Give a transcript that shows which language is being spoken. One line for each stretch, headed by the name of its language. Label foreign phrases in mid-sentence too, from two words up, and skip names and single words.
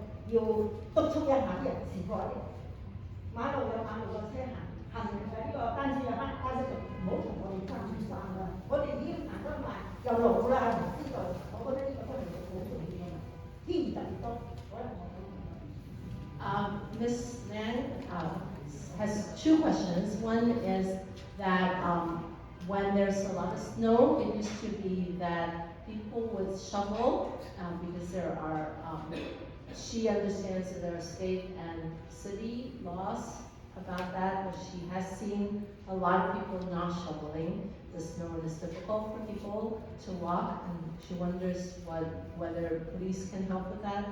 Cantonese: 要督促一下啲人士過嚟。馬路有馬路嘅車行人嘅呢個單車有單車就唔好同我哋爭爭啦。我哋已經行得慢，又老啦，唔知道。我覺得呢個都係好重要嘅。天特別多，可能我。
English: Ms. Nan has two questions. One is that when there's a lot of snow, it used to be that people would shovel because there are, she understands that there are state and city laws about that, but she has seen a lot of people not shoveling the snow, and it's difficult for people to walk, and she wonders whether police can help with that.